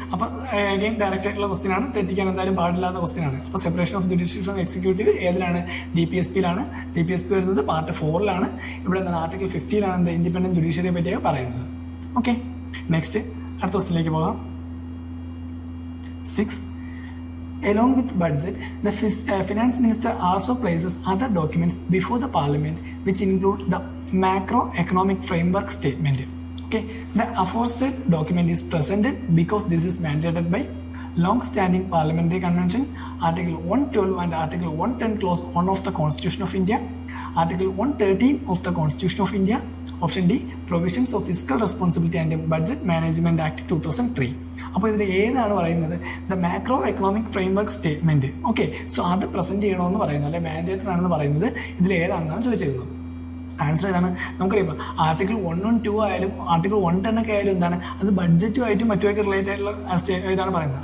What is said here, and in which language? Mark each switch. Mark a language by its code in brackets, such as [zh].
[ml] അപ്പോൾ again direct ആയിട്ടുള്ള question ആണ്, തെറ്റിക്കാൻ എന്തായാലും പാടില്ലാത്ത ക്വസ്റ്റ്യൻ ആണ്. അപ്പോൾ separation of judiciary from executive ഏതിലാണ്? DPSP-യിലാണ്. DPSP വരുന്നത് പാർട്ട് 4 ഇവിടെ എന്താണ്? ആർട്ടിക്കിൾ 50 എന്ത്? ഇൻഡിപെൻഡൻറ്റ് ജുഡീഷ്യറിയെ പറ്റിയൊക്കെ പറയുന്നത്. ഓക്കെ, നെക്സ്റ്റ് അടുത്ത ക്വസ്റ്റ്യനിലേക്ക് പോകാം. 6. [en] Along with budget, the finance minister also places other documents before the parliament which include the macroeconomic framework statement. Okay, the aforesaid document is presented because this is mandated by long-standing parliamentary convention, Article 112 and Article 110 clause 1 of the Constitution of India, Article 113 of the Constitution of India, option D, provisions of fiscal responsibility and budget management act 2003. [ml] അപ്പോൾ ഇതിൽ ഏതാണ് പറയുന്നത്? The macro economic framework statement. Okay, so അത് present ചെയ്യണമെന്ന് പറയുന്നത്, അല്ലെങ്കിൽ mandated ആണെന്ന് പറയുന്നത് ഇതിൽ ഏതാണെന്നാണ് ചോദിച്ചിരിക്കുന്നത്. ആൻസർ ഏതാണ്? നമുക്കറിയാം. ആർട്ടിക്കിൾ 112 ആയാലും ആർട്ടിക്കിൾ 110 ഒക്കെ ആയാലും എന്താണ്? അത് ബഡ്ജറ്റുമായിട്ടും മറ്റുമൊക്കെ റിലേറ്റഡ് ആയിട്ടുള്ള ഇതാണ് പറയുന്നത്.